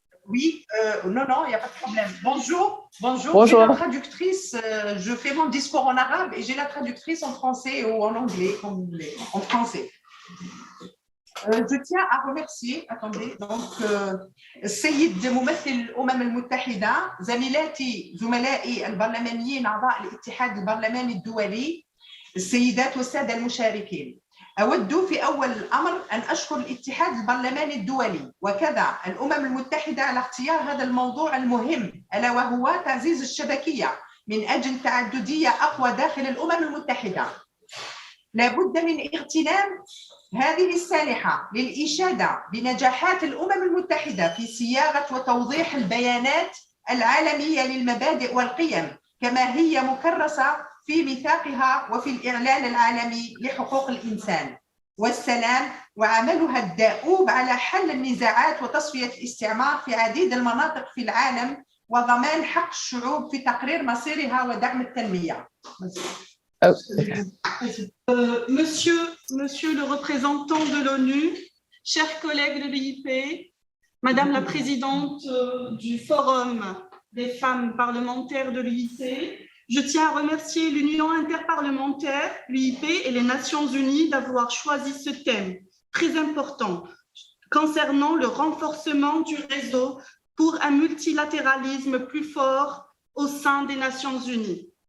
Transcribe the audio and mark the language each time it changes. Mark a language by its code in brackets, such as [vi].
[fr] Oui, non, il n'y a pas de problème. Bonjour. Bonjour. J'ai la traductrice, je fais mon discours en arabe et j'ai la traductrice en français ou en anglais, comme vous voulez, en français. Je tiens à remercier, attendez, donc [ar] السيد ممثل الأمم المتحدة، زملائي البرلمانيين أعضاء الاتحاد البرلماني الدولي، السيدات والسادة المشاركين. أود في أول الأمر أن أشكر الاتحاد البرلماني الدولي وكذا الأمم المتحدة على اختيار هذا الموضوع المهم، ألا وهو تعزيز الشبكية من أجل تعددية أقوى داخل الأمم المتحدة. لابد من اغتنام هذه السانحة للإشادة بنجاحات الأمم المتحدة في صياغة وتوضيح البيانات العالمية للمبادئ والقيم كما هي مكرسة في ميثاقها وفي الإعلان العالمي لحقوق الإنسان والسلام، وعملها الدؤوب على حل النزاعات وتصفية الاستعمار في عديد المناطق في العالم وضمان حق الشعوب في تقرير مصيرها ودعم التنمية. [fr] Monsieur le représentant de l'ONU, chers collègues de l'UIP, Madame la présidente du Forum des femmes parlementaires de l'UIP, je tiens à remercier l'Union interparlementaire, l'UIP et les Nations Unies d'avoir choisi ce thème très important concernant le renforcement du réseau pour un multilatéralisme plus fort au sein des Nations Unies.